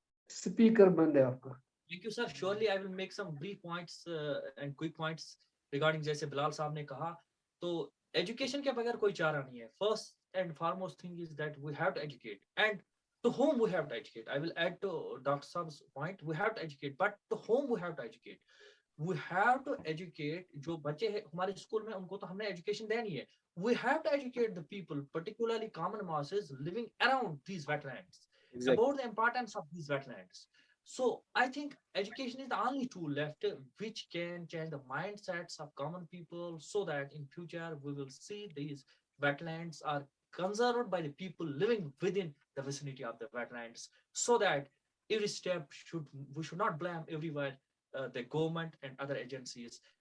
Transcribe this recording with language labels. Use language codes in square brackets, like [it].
[ur] Speaker بند ہے آپ کا. [en] Thank you, sir. Surely I will make some brief points and quick points regarding [ur] جیسے بلال صاحب نے کہا, تو ایجوکیشن کے بغیر کوئی چارہ نہیں ہے. [en] First and foremost thing is that we have to educate, and to whom we have to educate. I will add to Dr. Saab's point. We have to educate, but to whom we have to educate? We have to educate [ur] جو بچے ہیں ہمارے school میں, ان کو تو ہم نے education دینی ہے. [en] We have to educate the people, particularly common masses living around these wetlands, about the importance of these wetlands. So I think education is the only tool left which can change the mindsets of common people so that in future we will see these wetlands are conserved by the people living within the vicinity of the wetlands, so that every step we should not blame everywhere the government and other agencies.